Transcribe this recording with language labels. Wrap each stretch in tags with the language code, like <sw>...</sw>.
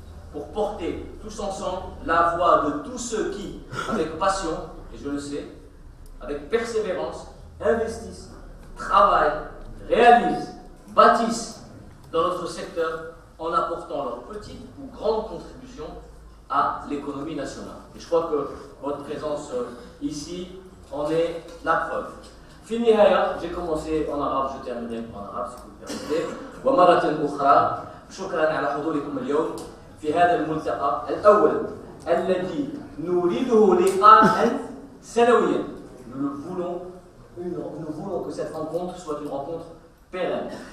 <fr>pour porter tous ensemble la voix de tous ceux qui, avec passion, et je le sais, avec persévérance, investissent, travaillent, réalisent, bâtissent dans notre secteur en apportant leur petite ou grande contribution à l'économie nationale. Et je crois que votre présence ici en est la preuve.</fr> <ar>في النهاية,</ar> <fr>j'ai commencé en arabe, je terminerai en arabe si vous le permettez.</fr> <ar>ومرة أخرى شكرا على حضوركم اليوم في هذا الملتقى الأول الذي نريده لقاء سنويا.</ar> <fr>Nous voulons que cette rencontre soit une rencontre pérenne.</fr>